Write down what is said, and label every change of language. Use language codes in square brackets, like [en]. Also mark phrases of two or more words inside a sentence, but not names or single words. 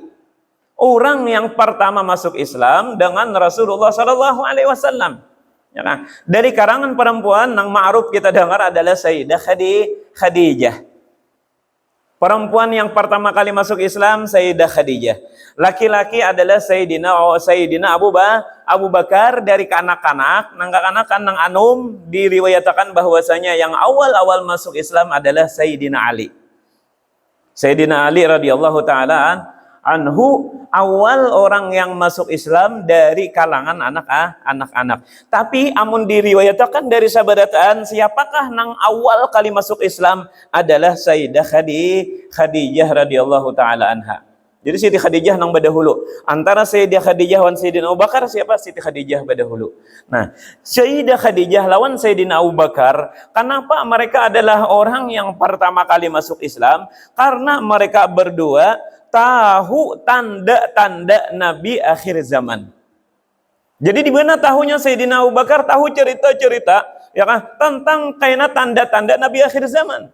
[id] Orang yang pertama masuk Islam dengan Rasulullah [ar] صلى الله عليه وسلم. [id] Ya kan? Dari kalangan perempuan yang ma'ruf kita dengar adalah Sayyidah Khadijah. Perempuan yang pertama kali masuk Islam Sayyidah Khadijah. Laki-laki adalah Sayyidina Abu Bakar. Dari kanak-kanak, [bjn] nang anum [id] diriwayatakan bahwasanya yang awal-awal masuk Islam adalah Sayyidina Ali. Sayyidina Ali [ar] رضي الله تعالى عنه [id] awal orang yang masuk Islam dari kalangan anak-anak. Tapi [bjn] amun diriwayatkan dari sabarataan [id] siapakah nang awal kali masuk Islam adalah Sayyidah Khadijah [ar] رضي الله تعالى عنها. [id] Jadi Siti Khadijah [bjn] nang badahulu. [id] Antara Sayyidah Khadijah wan Sayyidina Abu Bakar siapa? Siti Khadijah badahulu. Nah, Sayyidah Khadijah lawan Sayyidina Abu Bakar, kenapa mereka adalah orang yang pertama kali masuk Islam? Karena mereka berdua tahu tanda-tanda Nabi akhir zaman. Jadi di mana tahunya Sayyidina Abu Bakar tahu cerita-cerita ya kan tentang kaina tanda-tanda Nabi akhir zaman.